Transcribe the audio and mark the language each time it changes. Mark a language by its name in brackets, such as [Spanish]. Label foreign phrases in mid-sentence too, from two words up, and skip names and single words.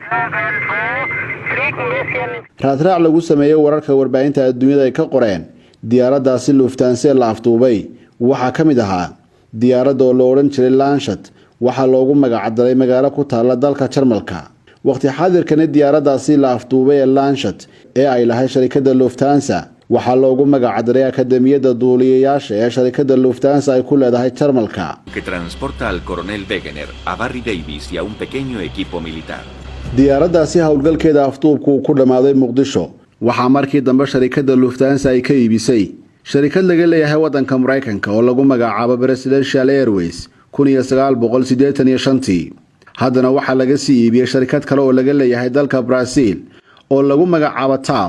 [Somali] raadraac lagu sameeyay wararka warbaahinta adduunyada ay ka qoreen diyaaraddaasi Lufthansa la afduubay waxaa ka mid ahaa diyaaradda oo la odhan jiray Lancet waxaa loogu magacdaray magaalo ku taala dalka Jarmalka. waqti xaadirkana diyaaraddaasi la afduubay ee Lancet ee ay lahayd sharikadda Lufthansa waxaa loogu magacdaray akademiyadda duuliyayaasha ee sharikadda Lufthansa ay ku leedahay Jarmalka. [Spanish] que transporta al coronel Wegener a Barry Davis y a un pequeño equipo militar. [Somali] diyaaraddaasi howlgalkeeda afduubku ku dhamaaday Muqdisho waxaa markii dambe sharikadda Lufthansa ay ka iibisay sharikad laga leeyahay waddanka Mareykanka oo lagu magacaabo Presidential Airways 1985. haddana waxaa laga sii iibiyay sharikad kale oo laga leeyahay dalka Brazil oo lagu magacaabo TAF.